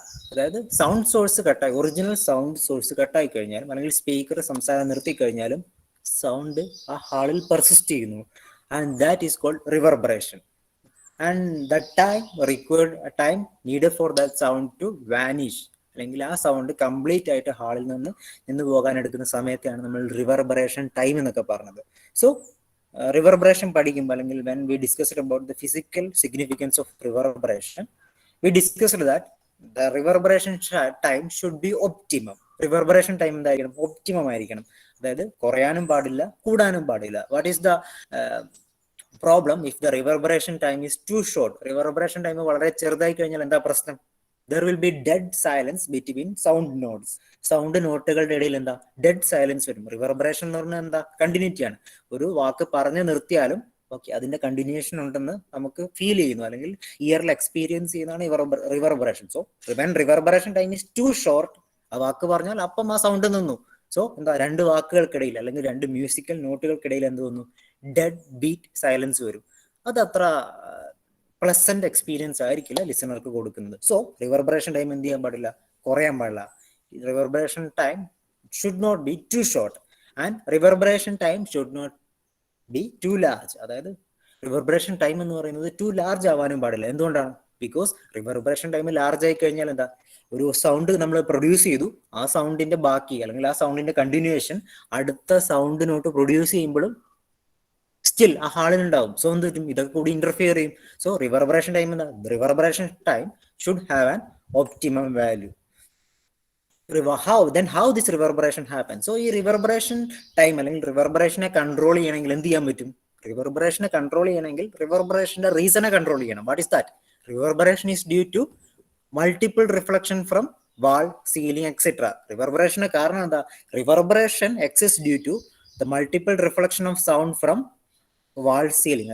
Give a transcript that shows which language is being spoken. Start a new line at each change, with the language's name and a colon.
Malayalam: അതായത് sound source കട്ടായി, original sound source കട്ടായി കഴിഞ്ഞാലും അല്ലെങ്കിൽ സ്പീക്കർ സംസാരം നിർത്തി കഴിഞ്ഞാലും സൗണ്ട് ആ ഹാളിൽ പെർസിസ്റ്റ് ചെയ്യുന്നു.
English: And that is called reverberation. And the time required time needed for that sound to vanish,
Malayalam: അല്ലെങ്കിൽ ആ സൗണ്ട് കംപ്ലീറ്റ് ആയിട്ട് ഹാളിൽ നിന്ന് പോകാൻ എടുക്കുന്ന സമയത്തെയാണ് നമ്മൾ റിവർബറേഷൻ ടൈം എന്നൊക്കെ പറഞ്ഞത്. സോ റിവർബറേഷൻ പഠിക്കുമ്പോൾ, അല്ലെങ്കിൽ
English: when we discussed about the physical significance of reverberation, we discussed that the reverberation time should be optimum.
Malayalam: Reverberation time എന്തായിരിക്കണം, ഒപ്റ്റിമം ആയിരിക്കണം. അതായത് കുറയാനും പാടില്ല, കൂടാനും പാടില്ല.
English: What is the problem if the reverberation time is too short?
Malayalam: Reverberation time വളരെ ചെറുതായി കഴിഞ്ഞാൽ എന്താ പ്രശ്നം?
English: There will be dead silence between sound nodes.
Malayalam: Sound നോട്ടുകളുടെ ഇടയിൽ എന്താ, ഡെഡ് സൈലൻസ് വരും. റിവർബറേഷൻ എന്ന് പറഞ്ഞാൽ എന്താ, കണ്ടിന്യൂറ്റി ആണ്. ഒരു വാക്ക് പറഞ്ഞു നിർത്തിയാലും ഓക്കെ, അതിന്റെ കണ്ടിന്യൂഷൻ ഉണ്ടെന്ന് നമുക്ക് ഫീൽ ചെയ്യുന്നു, അല്ലെങ്കിൽ ഇയറിൽ എക്സ്പീരിയൻസ് ചെയ്യുന്നതാണ് reverberation.
English: so when reverberation time is too short,
Malayalam: ആ വാക്ക് പറഞ്ഞാൽ അപ്പം ആ സൗണ്ട് നിന്നു. സോ എന്താ, രണ്ട് വാക്കുകൾക്കിടയിൽ അല്ലെങ്കിൽ രണ്ട് മ്യൂസിക്കൽ നോട്ടുകൾക്കിടയിൽ എന്ത് തോന്നുന്നു, ഡെഡ് ബീറ്റ് സൈലൻസ് വരും. അത് അത്ര പ്ലസന്റ് എക്സ്പീരിയൻസ് ആയിരിക്കില്ല ലിസണർക്ക് കൊടുക്കുന്നത്. സോ റിവർബറേഷൻ ടൈം എന്ത് ചെയ്യാൻ പാടില്ല, കുറയാൻ പാടില്ല.
English: Reverberation time should not be too short and reverberation time should not be too large.
Malayalam: അതായത് റിവർബറേഷൻ ടൈം എന്ന് പറയുന്നത് ടു ലാർജ് ആവാനും പാടില്ല. എന്തുകൊണ്ടാണ്? ബിക്കോസ് റിവർബറേഷൻ ടൈം ലാർജ് ആയി കഴിഞ്ഞാൽ എന്താ, ഒരു സൗണ്ട് നമ്മൾ പ്രൊഡ്യൂസ് ചെയ്തു, ആ സൗണ്ടിന്റെ ബാക്കി അല്ലെങ്കിൽ ആ സൗണ്ടിന്റെ കണ്ടിന്യൂവേഷൻ അടുത്ത സൗണ്ടിനോട്ട് പ്രൊഡ്യൂസ് ചെയ്യുമ്പോഴും സ്റ്റിൽ ആ ഹാളിനുണ്ടാവും. സോ എന്ത് പറ്റും, ഇതൊക്കെ കൂടി ഇന്റർഫിയർ ചെയ്യും. സോ
English: Reverberation time എന്താ, reverberation time should have an optimum value. How this reverberation happens?
Malayalam: So ഈ റിവർബറേഷൻ ടൈം അല്ലെങ്കിൽ റിവർബറേഷനെ കൺട്രോൾ ചെയ്യണമെങ്കിൽ എന്ത് ചെയ്യാൻ പറ്റും? റിവർബറേഷനെ കൺട്രോൾ ചെയ്യണമെങ്കിൽ റിവർബറേഷന്റെ റീസണെ കൺട്രോൾ ചെയ്യണം.
English: What is that? Reverberation is due to multiple reflection from wall, ceiling etcetera.
Malayalam: റിവർബറേഷന് കാരണം എന്താ?
English: Reverberation exist due to the multiple reflection of sound from wall, ceiling.